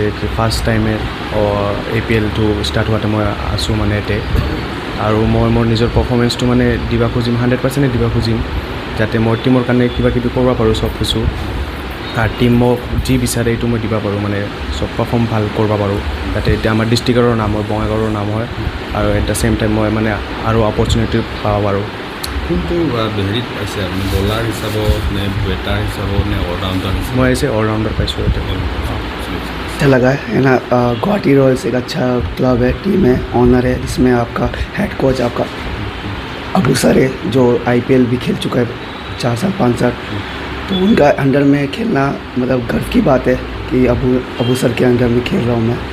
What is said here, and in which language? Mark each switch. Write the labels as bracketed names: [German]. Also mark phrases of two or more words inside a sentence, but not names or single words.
[English] first time [Assamese] APL-টো ষ্টাৰ্ট হোৱাতে মই আছোঁ মানে ইয়াতে, আৰু মই মোৰ নিজৰ পাৰফৰ্মেঞ্চটো মানে দিব খুজিম, 100% দিব খুজিম, যাতে মই টীমৰ কাৰণে কিবা কিবি কৰিব পাৰোঁ চব কিছু, আৰু টীম মোক যি বিচাৰে এইটো মই দিব পাৰোঁ, মানে চব পাৰফৰ্ম ভাল কৰিব পাৰোঁ, যাতে এতিয়া আমাৰ ডিষ্ট্ৰিক্টৰ নাম হয়, বঙাইগাঁৱৰ নাম হয়, আৰু [English] at the same time [Assamese] মই মানে আৰু অপৰচুনিটি পাব পাৰোঁ। কিন্তু হেৰিত পাইছে আপুনি বলাৰ হিচাপত নে বেটাৰ হিচাপত নে অলৰাউণ্ডাৰ হিচাপত? [Hindi] मैं ऐसे ऑलराउंडर पाइছোঁ अच्छा लगा है ना। गुवाहाटी रॉयल्स एक अच्छा क्लब है, टीम है, ऑनर है, जिसमें आपका [English] head coach [Hindi] आपका अबू सर है, जो IPL भी खेल चुका है 4 साल 5 साल। तो उनका अंडर में खेलना मतलब गर्व की बात है कि अबू सर के अंडर में खेल रहा हूँ मैं।